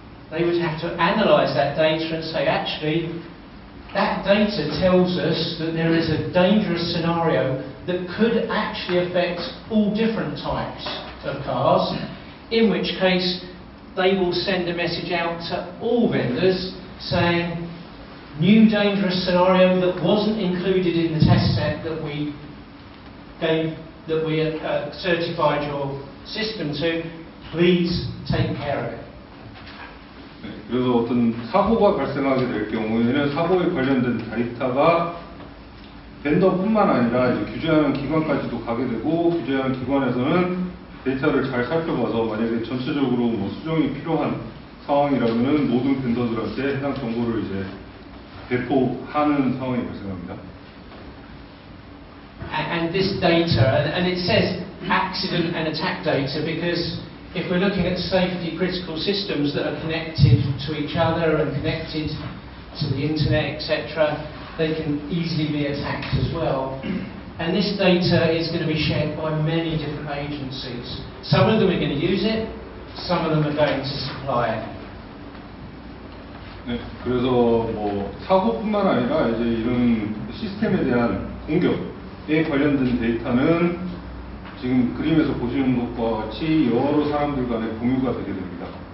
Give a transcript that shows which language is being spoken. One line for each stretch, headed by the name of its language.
English: They would have to analyse that data and say, actually, that data tells us that there is a dangerous scenario that could actually affect all different types of cars, in which case they will send a message out to all vendors saying, new dangerous scenario that wasn't included in the test set that we gave, that we certified your system to, please take care of it.
Korean: 네, 그래서 어떤 사고가 발생하게 될 경우에는 사고에 관련된 데이터가 벤더뿐만 아니라 이제 규제하는 기관까지도 가게 되고, 규제하는 기관에서는 데이터를 잘 살펴봐서 만약에 전체적으로 뭐 수정이 필요한 상황이라면은 모든 벤더들한테 해당 정보를 이제 배포하는 상황이 발생합니다.
English: And this data, and it says accident and attack data because if we're looking at safety critical systems that are connected to each other and connected to the internet, etc., they can easily be attacked as well. And this data is going to be shared by many different agencies. Some of them are going to use it, some of them are going to supply it.
Korean: 네, 그래서 뭐 사고뿐만 아니라 이제 이런 시스템에 대한 공격에 관련된 데이터는 지금 그림에서 보시는 것과 같이 여러 사람들 간에 공유가 되게 됩니다.